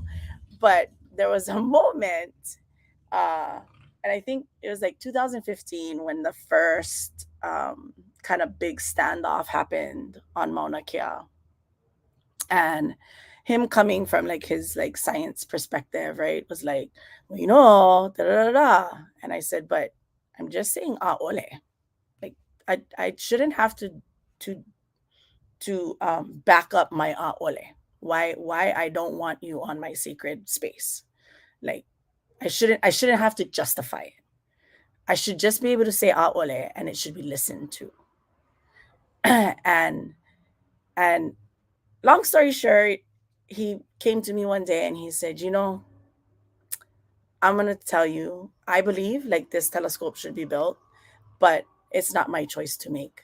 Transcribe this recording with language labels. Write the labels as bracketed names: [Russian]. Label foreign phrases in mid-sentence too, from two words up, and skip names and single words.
[English] But there was a moment, and I think it was like 2015 when the first kind of big standoff happened on Mauna Kea. And him coming from like his like science perspective, right, was like, well, you know, da da da da. And I said, but I'm just saying ʻaʻole. Like I shouldn't have to back up my ʻaʻole. Why I don't want you on my sacred space. Like I shouldn't have to justify it. I should just be able to say ʻaʻole and it should be listened to. and long story short, he came to me one day and he said, you know, I'm going to tell you, I believe like this telescope should be built, but it's not my choice to make.